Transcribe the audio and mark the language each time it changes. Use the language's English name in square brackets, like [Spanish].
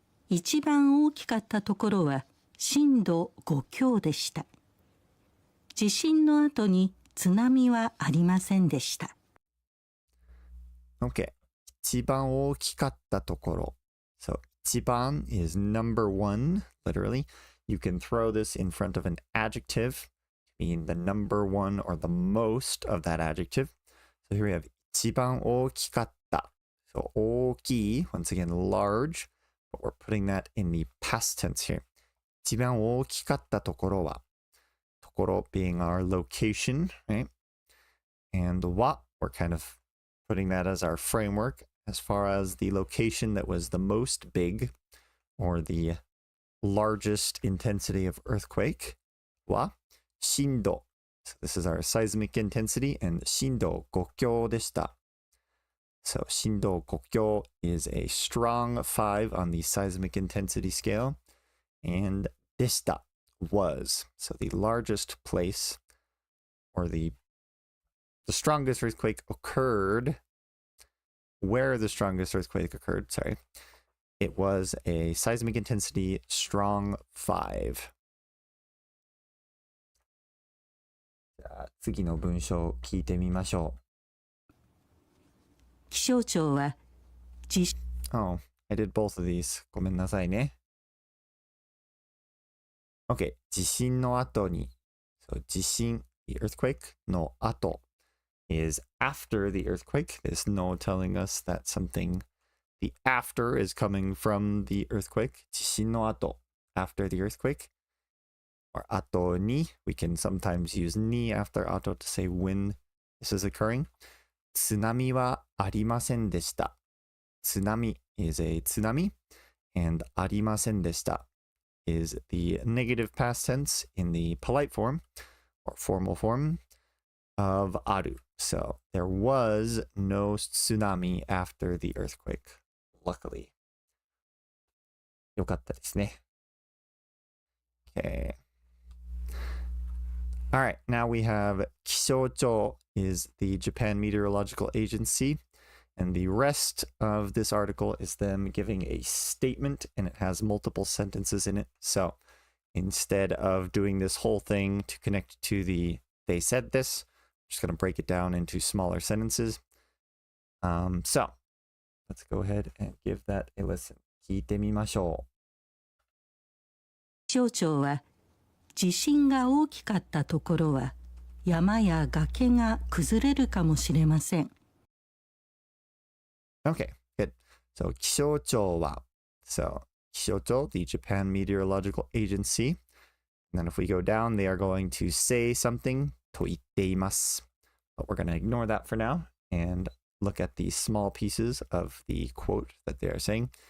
[Japanese] 一番大きかったところは震度5強でした。地震の後に津波はありませんでした。 [English] Okay. [Japanese] 一番大きかったところ. [English] So, 一番 is number one, literally. You can throw this in front of an adjective, mean the number one or the most of that adjective. So here we have 一番大きかった. So, 大きい, once again, large. But we're putting that in the past tense here. [Japanese] 一番大きかったところは. [English] ところ being our location, right? And は, we're kind of putting that as our framework as far as the location that was the most big or the largest intensity of earthquake. [Japanese] は、震度. [English] So this is our seismic intensity, and [Japanese] 震度5強でした. [English] So, 震度国境 is a strong 5 on the seismic intensity scale. And でした was. So, the largest place or the strongest earthquake occurred. Where the strongest earthquake occurred, sorry. It was a seismic intensity strong 5. [Japanese] じゃあ次の文章を聞いてみましょ気象庁は地 [English] Oh, I did both of these. [Japanese] ごめんなさいね。 Okay, 地震の後に。 [English] So, 地震, the earthquake の後 is after the earthquake. There's no telling us that something, the after is coming from the earthquake. 地震の後, after the earthquake. Or 後に, we can sometimes use に after 後 to say when this is occurring. [Japanese] 津波はありませんでした。 [English] 津波 is a 津波, and ありませんでした is the negative past tense in the polite form or formal form of ある. So there was no tsunami after the earthquake, luckily. [Japanese] よかったですね.Okay. [English] All right, now we have 気象庁 is the Japan Meteorological Agency. And the rest of this article is them giving a statement, and it has multiple sentences in it. So instead of doing this whole thing to connect to the they said this, I'm just going to break it down into smaller sentences. So let's go ahead and give that a listen. [Japanese] 聞いてみましょう。気象庁は地震が大きかったところは山や崖が崩れるかもしれません。 [English] Okay, good. So 気象庁は So 気象庁 the Japan Meteorological Agency. And then if we go down, they are going to say something [Japanese] と言っています. [English] But we're going to ignore that for now and look at the small pieces of the quote that they are saying.